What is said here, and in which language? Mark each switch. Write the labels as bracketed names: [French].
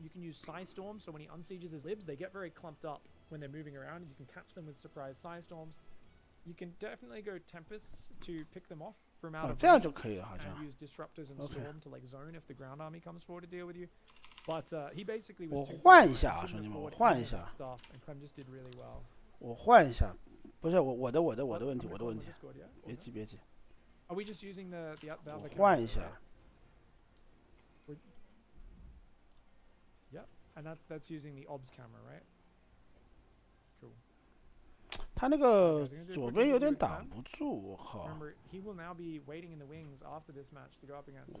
[English] You can use Psy Storm, so when he unsieges his libs, they get very clumped up when they're moving around, and you can catch them with surprise Psy Storms. You can definitely go Tempests to pick them off from out of range, and use Disruptors and Storm to, like, zone if the ground army comes forward to deal with you. But he basically was too far away, stuff, and Clem just did really well. [Chinese] 我换一下，不是我的问题，别急。 [English] Are we just using the other [Chinese] 我换一下。 [English] Yep, and that's using the OBS camera, right? Cool. [Chinese] 他那个左边有点挡不住，我靠。 [English] Remember, he will now be waiting in the wings after this match to go up against.